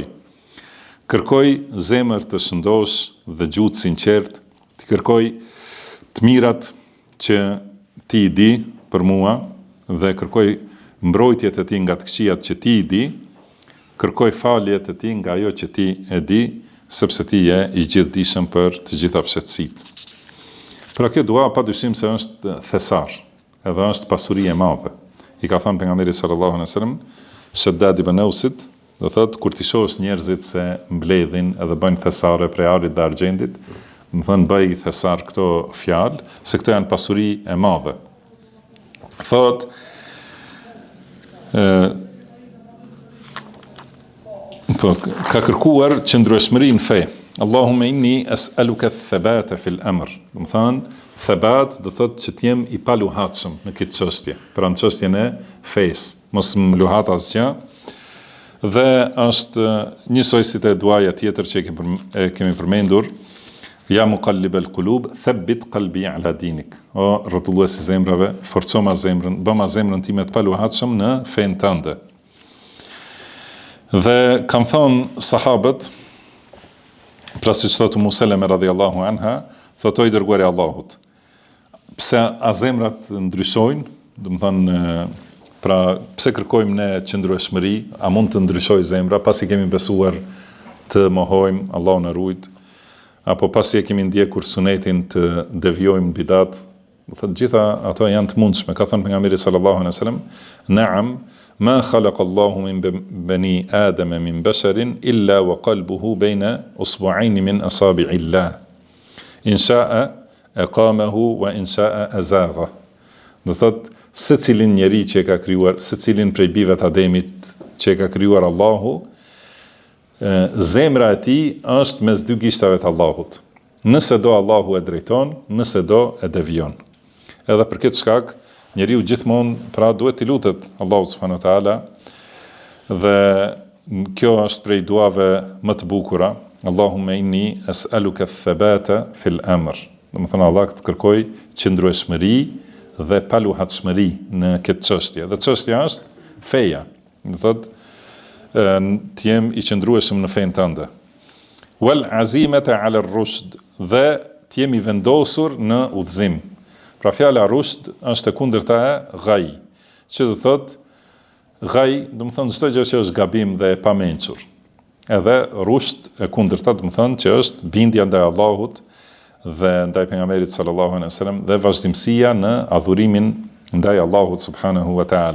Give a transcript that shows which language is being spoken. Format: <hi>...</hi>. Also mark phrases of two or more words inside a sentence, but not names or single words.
<sq>Kërkoj zemër të shëndosh dhe gjuhë sinqert, të kërkoj të mirat që ti I di për mua dhe kërkoj mbrojtjet e ti nga të këqijat që ti I di, kërkoj faljet e ti nga ajo që ti e di, sepse ti je I gjithdijshëm për të gjitha fshehtësitë. Pra kjo dua padyshim se është thesar, edhe është pasuri e madhe. I ka thënë pejgamberi</sq> <ar>صلى الله عليه وسلم</ar> <sq>Shaddad ibn Ausit, do thotë kur ti shohësh njerëzit se mbledhin edhe bëjnë thesare prej arit dhe argjendit, do thënë bëj thesar këto fjalë, se këto janë pasuri e madhe. Thotë ka kërkuar qëndrueshmëri në fe.</sq> <ar>اللهم إني أسألك الثبات في الأمر.</ar> <sq>Do thënë thabat do thotë që t'jem I paluhatshëm në këtë çështje, pra në çështjen e fesë, mos më luhat asgjë. Dhe është njësoj si të duaja tjetër që kemi përmendur,</sq> <ar>يا مقلب القلوب ثبت قلبي على دينك.</ar> <sq>O rrotullues I zemrave, forcoma zemrën, bëma zemrën time të paluhatshëm në fen tënde. Dhe kam thonë sahabët, pra siç thotë Ummu Seleme</sq> <ar>رضي الله عنها,</ar> <sq>thotoi dërguari I Allahut, pse a zemrat ndryshojnë, do të thonë pra, pse kërkojmë ne qëndrueshmëri, a mund të ndryshoj zemra, pasi kemi besuar të mohojmë, Allahu na ruajt, apo pasi e kemi ndjekur sunetin të devijojmë bidat, do thotë gjitha ato janë të mundshme.</sq> <ar>Ka thënë pejgamberi sallallahu alaihi wasallam, "نعم، ما خلق الله من بني آدم من بشر إلا وقلبه بين إصبعين من أصابع الله. إن شاء أقامه وإن شاء أزاغه."</ar> <sq>Do thotë secilin njeri që e ka krijuar, secilin prej bijve të Ademit që e ka krijuar Allahu, zemra e tij është mes dy gishtave të Allahut. Nëse do Allahu e drejton, nëse do e devijon. Edhe për këtë shkak, njeriu gjithmonë pra duhet t'i lutet Allahut</sq> <ar>سبحانه وتعالى,</ar> <sq>dhe kjo është prej duave më të bukura.</sq> <ar>اللهم إني أسألك الثبات في الأمر.</ar> <sq>Do të thonë Allah të kërkoj qëndrueshmëri dhe paluhatshmëri në këtë çështje. Dhe çështja është feja. Do thotë t'jem I qëndrueshëm në fen tënde.</sq> <ar>والعزيمة على الرشد,</ar> <sq>dhe t'jem I vendosur në udhëzim. Pra fjala rushd është e kundërta e ghaj, që do thotë ghaj, do të thonë çdo gjë që është gabim dhe e pamençur. Edhe rushd e kundërta do të thonë që është bindja ndaj Allahut dhe ndaj pejgamberit</sq> <ar>صلى الله عليه وسلم</ar> <sq>dhe vazhdimësia në adhurimin ndaj Allahut</sq> <ar>سبحانه وتعالى.</ar>